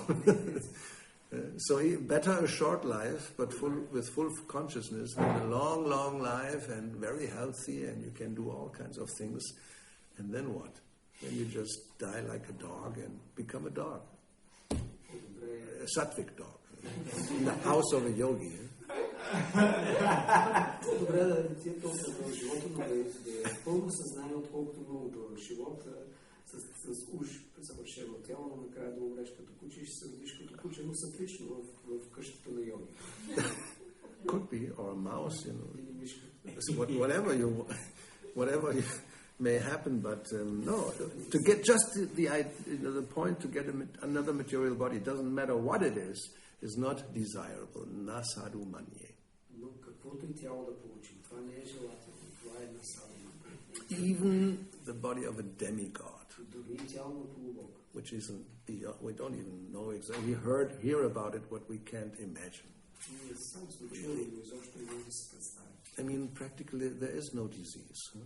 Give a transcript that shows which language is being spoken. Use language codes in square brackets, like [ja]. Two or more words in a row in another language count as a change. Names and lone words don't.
[en] So better a short life, but with full consciousness, than a long, long life and very healthy, and you can do all kinds of things. And then what? Then you just die like a dog and become a dog. A sattvic dog. In the house of a yogi. [bg] Добре да ти е толкова дълъг живота, но да е пълно съзнание, отколкото много дълъг живот, с уж съвършено тяло, но накрая да умреш като куче и ще се родиш като куче, но съплично в къщата на йоги. [en] Could be, or a mouse, So whatever may happen, but no, to get just the point to get another material body, doesn't matter what it is not desirable. [sa] Na sadhu manye. [en] Even the body of a demigod, which isn't, we don't even know exactly. We hear about it, what we can't imagine. I mean, practically, there is no disease.